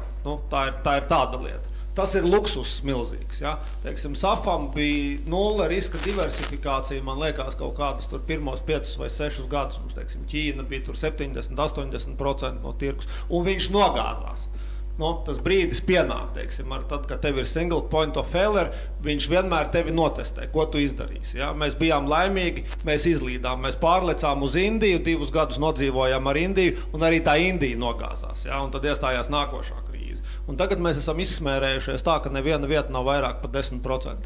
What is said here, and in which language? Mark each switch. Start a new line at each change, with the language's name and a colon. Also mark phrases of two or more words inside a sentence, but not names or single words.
Latvian: Tā ir tāda lieta. Tas ir luksus milzīgs. Ja? Teiksim, Safam bija 0 riska diversifikācija, man liekas, kaut kādus tur pirmos 5 vai 6 gadus. Mums, teiksim, Ķīna bija tur 70-80% no tirgus, un viņš nogāzās. Tas brīdis pienāk, teiksim, tad, kad tev ir
English: single point of failure,
Latvian: viņš vienmēr tevi notestē, ko tu izdarīsi. Ja? Mēs bijām laimīgi, mēs izlīdām, mēs pārlecām uz Indiju, 2 gadus nodzīvojām ar Indiju, un arī tā Indija nogāzās. Ja? Un tad iestājās nākošā krīze. Un tagad mēs esam izsmērējušies tā, ka neviena vieta nav vairāk par 10%.